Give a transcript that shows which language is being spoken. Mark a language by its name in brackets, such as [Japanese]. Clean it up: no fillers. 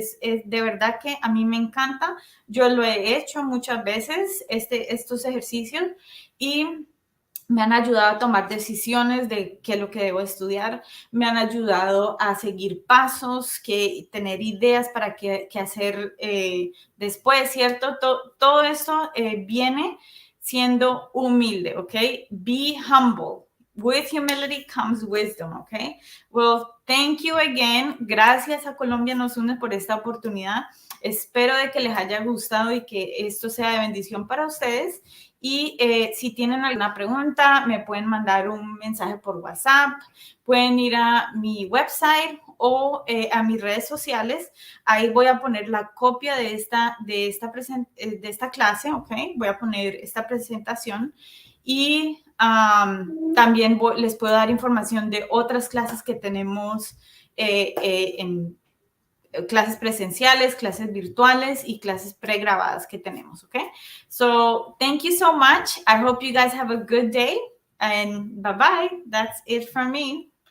[Spanish] Es de verdad que a mí me encanta. Yo lo he hecho muchas veces, estos ejercicios, y me han ayudado a tomar decisiones de qué es lo que debo estudiar, me han ayudado a seguir pasos, tener ideas para qué hacer después, ¿cierto? Todo esto viene siendo humilde, ¿ok? [English] Be humble. With humility comes wisdom, okay? Well, thank you again. [Spanish] Gracias a Colombia Nos Une por esta oportunidad. Espero de que les haya gustado y que esto sea de bendición para ustedes. Y si tienen alguna pregunta, me pueden mandar un mensaje por WhatsApp, pueden ir a mi website o a mis redes sociales. Ahí voy a poner la copia de esta clase, ¿ok? Voy a poner esta presentación y también les puedo dar información de otras clases que tenemos en clases presenciales, clases virtuales y clases pregrabadas que tenemos, okay? [English] So, thank you so much. I hope you guys have a good day and bye-bye. That's it from me.